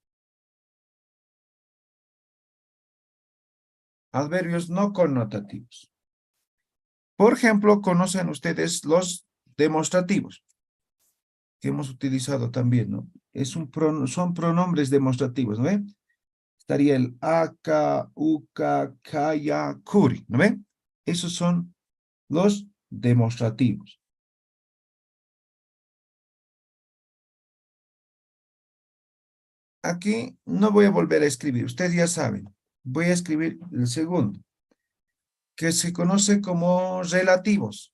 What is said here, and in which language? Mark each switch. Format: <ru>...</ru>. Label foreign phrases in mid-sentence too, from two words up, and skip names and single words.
<es>Adverbios no connotativos. Por ejemplo, conocen ustedes los demostrativos, que hemos utilizado también, ¿no? Son pronombres demostrativos, ¿no ven? Estaría el</es> <ay>aka, uka, kaya,</ay> <es>kuri, ¿no ven? Esos son los demostrativos. Aquí no voy a volver a escribir, ustedes ya saben. Voy a escribir el segundo, que se conoce como relativos.</es>